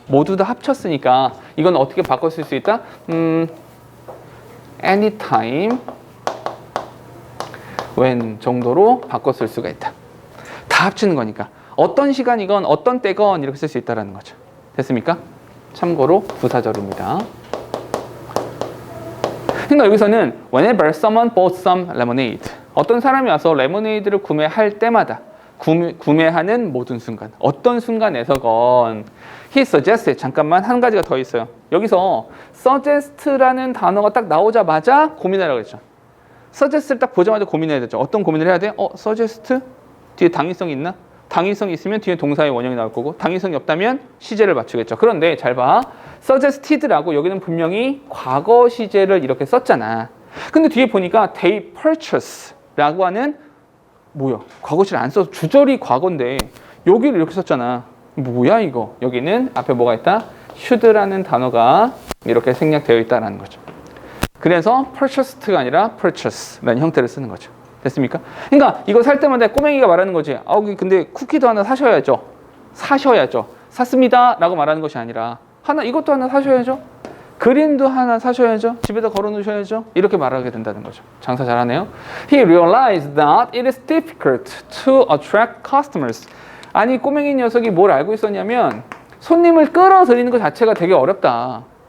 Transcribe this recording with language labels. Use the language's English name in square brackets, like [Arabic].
[Korean] 모두 다 합쳤으니까 이건 어떻게 바꿔 쓸 수 있다? anytime, when 정도로 바꿔 쓸 수가 있다. 다 합치는 거니까. 어떤 시간이건 어떤 때건 이렇게 쓸 수 있다는 거죠. 됐습니까? 참고로 부사절입니다. 그러니까 여기서는 [English] whenever someone bought some lemonade. [Korean] 어떤 사람이 와서 레모네이드를 구매할 때마다 구매하는 모든 순간. 어떤 순간에서건 he suggested. 잠깐만 한 가지가 더 있어요. 여기서 suggest라는 단어가 딱 나오자마자 고민하라고 했죠. suggest를 딱 보자마자 고민해야 되죠. 어떤 고민을 해야 돼? suggest? 뒤에 당위성이 있나? 당위성이 있으면 뒤에 동사의 원형이 나올 거고 당위성이 없다면 시제를 맞추겠죠. 그런데 잘 봐. suggested라고 여기는 분명히 과거 시제를 이렇게 썼잖아. 근데 뒤에 보니까 they purchase라고 하는 뭐야? 과거 시제를 안 써서 주절이 과거인데 여기를 이렇게 썼잖아. 뭐야 이거? 여기는 앞에 뭐가 있다? should라는 단어가 이렇게 생략되어 있다는 거죠. 그래서 purchased가 아니라 purchase라는 형태를 쓰는 거죠. 됐습니까? 그러니까 이거 살 때마다 꼬맹이가 말하는 거지. 근데 쿠키도 하나 사셔야죠. 사셔야죠. 샀습니다 라고 말하는 것이 아니라 이것도 하나 사셔야죠. 그림도 하나 사셔야죠. 집에다 걸어 놓으셔야죠. 이렇게 말하게 된다는 거죠. 장사 잘하네요. [English] He realized that it is difficult to attract customers. [Korean] 아니 꼬맹이 녀석이 뭘 알고 있었냐면 손님을 끌어들이는 것 자체가 되게 어렵다.